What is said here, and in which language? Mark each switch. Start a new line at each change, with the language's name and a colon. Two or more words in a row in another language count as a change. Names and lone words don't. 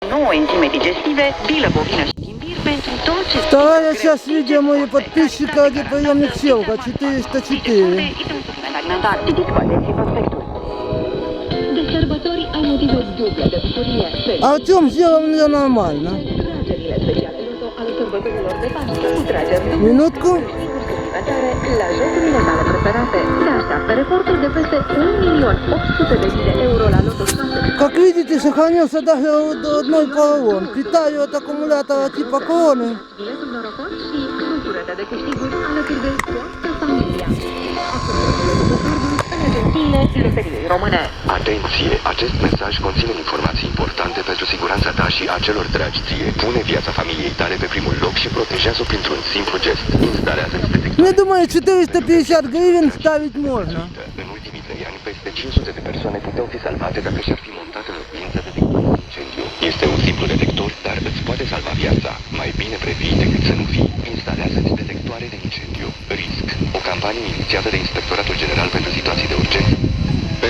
Romanian: 9 enzime digestive, bilă bovină și imbir pentru toți.
Russian: Вторая часть видео моего подписчика, где приемник селка 404.
Romanian: De sărbători ai motive duble de bucurie.
Russian: Артем сделал мне нормально.
Romanian: Tragerile speciale loto ale sărbătorilor de Paște cu trageri
Russian: Минутку.
Romanian: la jocurile tale preferate. Te așteaptă reportul de peste 1.800.000 de euro la Loto 6.
Russian: Как видите, сохранился даже одной поролон. Питаю от аккумулятора типа кроны.
Romanian: Biletul norocos și bucură-te de câștiguri alături de toată familia. În agențiile Loteriei Române. Atenție! Acest mesaj conține informații importante pentru siguranța ta și a celor dragi ție. Pune viața familiei tale pe primul loc și protejează-o printr-un simplu gest. Instalează-ți detector.
Russian: Я думаю, 450 гривен ставить можно.
Romanian: În ultimii 3 ani, peste 500 de persoane puteau fi salvate dacă și-ar fi montat în locuință detector de incendiu. Este un simplu detector, dar îți poate salva viața. Mai bine previi decât să nu fii. Instalează-ți detectoare de incendiu. RISC. O campanie inițiată de Inspectoratul General pentru Situații de Urgență.